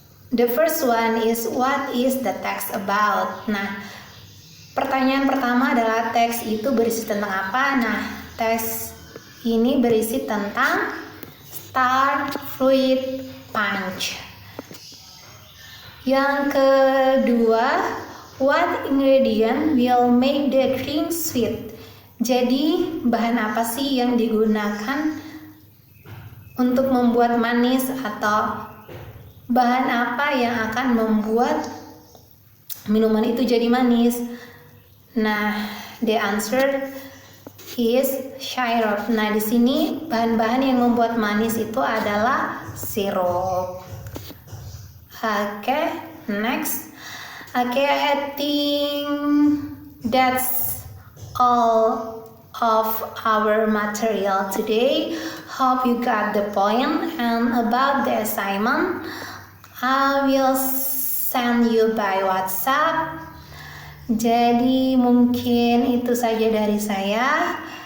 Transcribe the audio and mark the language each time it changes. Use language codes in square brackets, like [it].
[en] The first one is what is the text about? [id] Nah, pertanyaan pertama adalah teks itu berisi tentang apa? Nah, teks ini berisi tentang star fruit punch. Yang kedua, [en] what ingredient will make the drink sweet? [id] Jadi, bahan apa sih yang digunakan untuk membuat manis, atau bahan apa yang akan membuat minuman itu jadi manis? [en] Nah, the answer is syrup. [id] Nah, di sini bahan-bahan yang membuat manis itu adalah sirup. [en] Okay, next. Okay, I think that's all of our material today. Hope you got the point. And about the assignment, I will send you by WhatsApp. [id] Jadi mungkin itu saja dari saya.